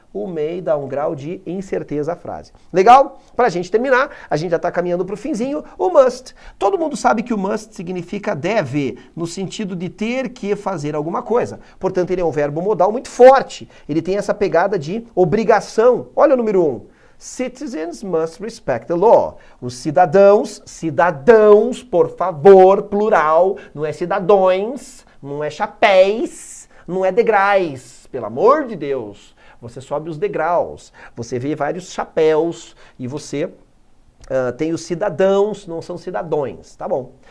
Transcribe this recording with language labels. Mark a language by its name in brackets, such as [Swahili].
[Portuguese] O may dá um grau de incerteza à frase. Legal? Pra gente terminar, a gente já tá caminhando pro finzinho, o must. Todo mundo sabe que o must significa deve, no sentido de ter que fazer alguma coisa. Portanto, ele é um verbo modal muito forte. Ele tem essa pegada de obrigação. Olha o número 1. [English] Citizens must respect the law. [Portuguese] Os cidadãos, por favor, plural, não é cidadões, não é chapéis, não é degraus, pelo amor de Deus. Você sobe os degraus, você vê vários chapéus e você tem os cidadãos, não são cidadões, tá bom?